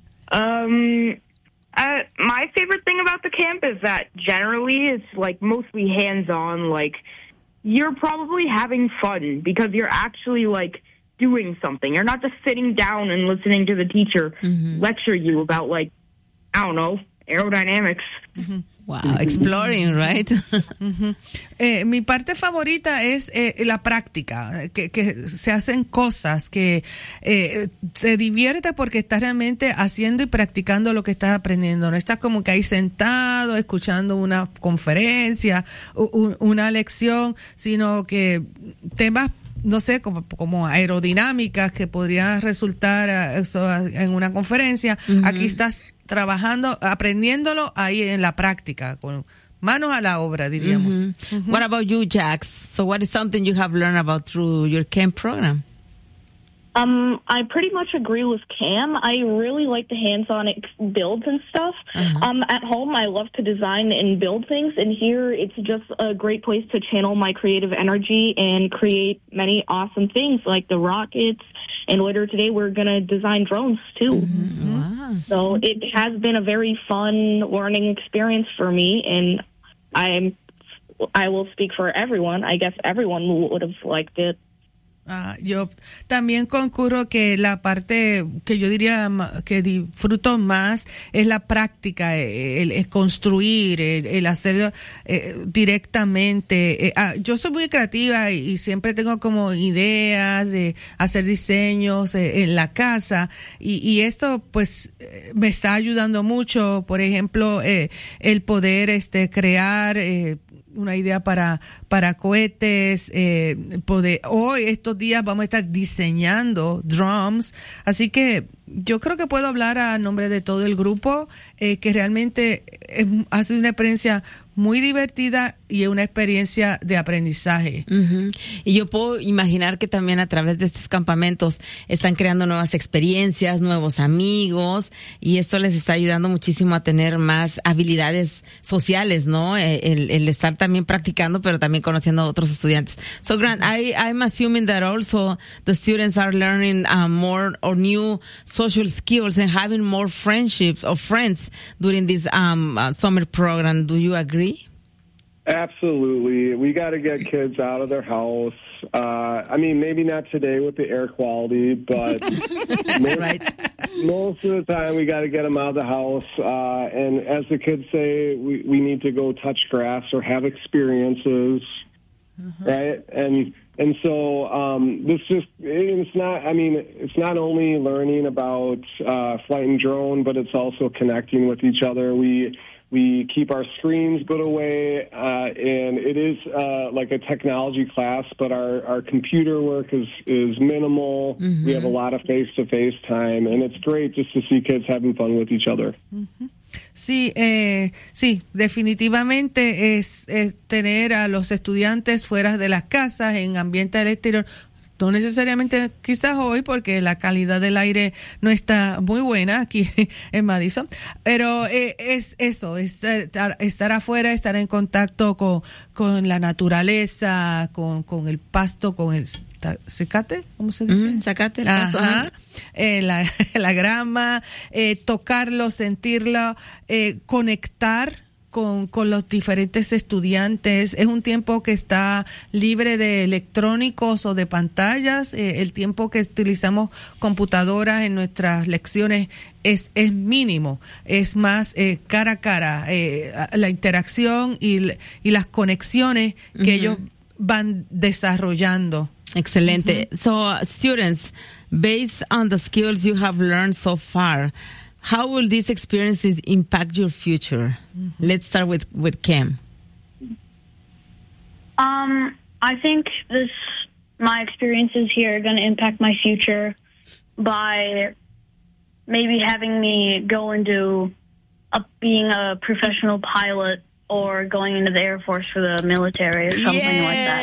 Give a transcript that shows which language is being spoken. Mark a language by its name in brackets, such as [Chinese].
[English] My favorite thing about the camp is that generally it's like mostly hands-on. Like, you're probably having fun because you're actually like doing something. You're not just sitting down and listening to the teacher lecture you about, like, I don't know, aerodynamics. Wow, exploring, right? [Spanish] Mi parte favorita es la práctica, que se hacen cosas, que se divierte porque estás realmente haciendo y practicando lo que estás aprendiendo. No estás como que ahí sentado, escuchando una conferencia, una lección, sino que temas, no sé, como aerodinámicas que podrían resultar en una conferencia. Mm-hmm. Aquí estás trabajando, aprendiéndolo ahí en la práctica, con manos a la obra, diríamos. Mm-hmm. Mm-hmm. [English] What about you, Jax? So what is something you have learned about through your camp program? I pretty much agree with Cam. I really like the hands-on builds and stuff. Uh-huh. At home, I love to design and build things, and here it's just a great place to channel my creative energy and create many awesome things like the rockets. And later today, we're going to design drones, too. Mm-hmm. Wow. So it has been a very fun learning experience for me, and I will speak for everyone. I guess everyone would have liked it. [Spanish] Yo también concurro que la parte que yo diría que disfruto más es la práctica, el construir, el hacerlo directamente. Yo soy muy creativa y siempre tengo como ideas de hacer diseños en la casa y esto pues me está ayudando mucho, por ejemplo, el poder crear una idea para cohetes, hoy estos días vamos a estar diseñando drums, así que yo creo que puedo hablar a nombre de todo el grupo, que realmente ha sido una experiencia muy divertida y una experiencia de aprendizaje. Uh-huh. Y yo puedo imaginar que también a través de estos campamentos están creando nuevas experiencias, nuevos amigos, y esto les está ayudando muchísimo a tener más habilidades sociales, ¿no? El estar también practicando, pero también conociendo a otros estudiantes. [English] So, Grant, I'm assuming that also the students are learning more or new social skills and having more friendships or friends during this summer program. Do you agree? Absolutely. We got to get kids out of their house. I mean, maybe not today with the air quality, but most of the time we got to get them out of the house. And as the kids say, we need to go touch grass or have experiences. Uh-huh. Right. And so it's not only learning about flight and drone, but it's also connecting with each other. We keep our screens put away, and it is like a technology class, but our computer work is minimal. Mm-hmm. We have a lot of face-to-face time, and it's great just to see kids having fun with each other. Mm-hmm. [Spanish] Sí, sí, definitivamente es tener a los estudiantes fuera de las casas en ambiente del exterior. No necesariamente quizás hoy porque la calidad del aire no está muy buena aquí en Madison, pero es eso, es estar afuera, estar en contacto con la naturaleza, con el pasto, con el zacate, ¿cómo se dice? Zacate, el pasto. Ajá. La grama, tocarlo, sentirlo, conectar con los diferentes estudiantes? ¿Es un tiempo que está libre de electrónicos o de pantallas? ¿El tiempo que utilizamos computadoras en nuestras lecciones es mínimo? ¿Es más cara a cara la interacción y las conexiones que ellos van desarrollando? Excelente. [English] So, students, based on the skills you have learned so far, how will these experiences impact your future? Let's start with Kim. I think this my experiences here are going to impact my future by maybe having me go into being a professional pilot or going into the Air Force for the military or something like that.